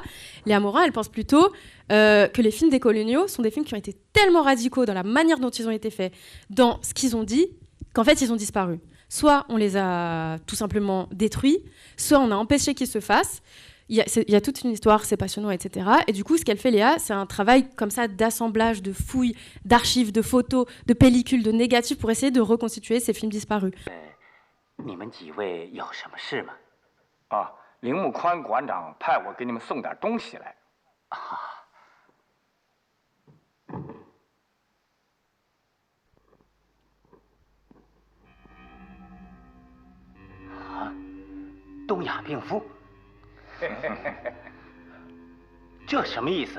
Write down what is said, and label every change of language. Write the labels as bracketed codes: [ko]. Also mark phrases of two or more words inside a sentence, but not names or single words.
[fr] Léa Morin, elle pense plutôt que les films décoloniaux sont des films qui ont été tellement radicaux dans la manière dont ils ont été faits, dans ce qu'ils ont dit, qu'en fait, ils ont disparu. Soit on les a tout simplement détruits, soit on a empêché qu'ils se fassent. Il y a toute une histoire, c'est passionnant, etc. Et du coup, ce qu'elle fait, Léa, c'est un travail comme ça d'assemblage, de fouilles, d'archives, de photos, de pellicules, de négatifs pour essayer de reconstituer ces films disparus. [zh] 你们几位有什么事吗？啊，铃木宽馆长派我给你们送点东西来。东亚病夫，这什么意思？